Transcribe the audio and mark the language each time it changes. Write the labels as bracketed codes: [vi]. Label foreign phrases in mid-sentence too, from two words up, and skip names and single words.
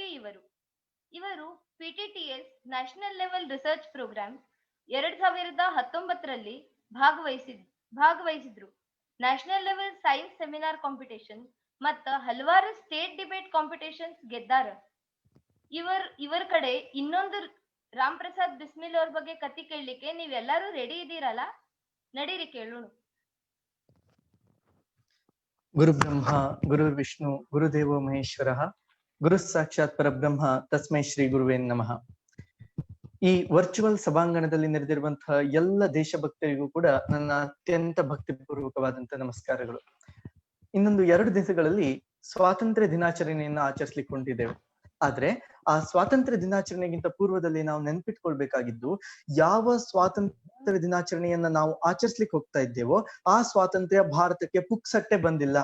[kn] ಇವರು PTTS [en] National Level Research Program [kn] 2019ರಲ್ಲಿ ಭಾಗವಹಿಸಿದ್ರು. [en] National Level Science Seminar Competition [kn] ಮತ್ತ ಹಲವಾರು [en] State Debate Competitions [kn] ಗೆದ್ದಾರ. ಇವರ ಕಡೆ ಇನ್ನೊಂದು ರಾಮ್ ಪ್ರಸಾದ್ ಬಿಸ್ಮಿಲ್ ಅವ್ರ ಬಗ್ಗೆ ಕತಿ ಕೇಳಲಿಕ್ಕೆ ನೀವೆಲ್ಲರೂ ರೆಡಿ ಇದ್ದೀರಲ್ಲ? ನಡೀರಿ ಕೇಳೋಣ. [sa] ಗುರು ಬ್ರಹ್ಮ ಗುರು ವಿಷ್ಣು ಗುರುದೇವೋ ಮಹೇಶ್ವರಃ ಗುರು ಸಾಕ್ಷಾತ್ ಪರಬ್ರಹ್ಮ ತಸ್ಮೈ ಶ್ರೀ ಗುರುವೇ ನಮಃ. [kn] ಈ ವರ್ಚುವಲ್ ಸಭಾಂಗಣದಲ್ಲಿ ನೆರೆದಿರುವಂತಹ ಎಲ್ಲ ದೇಶಭಕ್ತರಿಗೂ ಕೂಡ ನನ್ನ ಅತ್ಯಂತ ಭಕ್ತಿಪೂರ್ವಕವಾದಂತಹ ನಮಸ್ಕಾರಗಳು. ಇನ್ನೊಂದು 2 ದಿವಸಗಳಲ್ಲಿ ಸ್ವಾತಂತ್ರ್ಯ ದಿನಾಚರಣೆಯನ್ನು ಆಚರಿಸ್ಲಿಕ್ಕೆ ಹೊಂಟಿದ್ದೇವೆ. ಆದ್ರೆ ಆ ಸ್ವಾತಂತ್ರ್ಯ ದಿನಾಚರಣೆಗಿಂತ ಪೂರ್ವದಲ್ಲಿ ನಾವು ನೆನ್ಪಿಟ್ಕೊಳ್ಬೇಕಾಗಿದ್ದು, ಯಾವ ಸ್ವಾತಂತ್ರ್ಯ ದಿನಾಚರಣೆಯನ್ನ ನಾವು ಆಚರಿಸ್ಲಿಕ್ಕೆ ಹೋಗ್ತಾ ಇದ್ದೇವೋ ಆ ಸ್ವಾತಂತ್ರ್ಯ ಭಾರತಕ್ಕೆ ಪುಕ್ಸಟ್ಟೆ ಬಂದಿಲ್ಲ.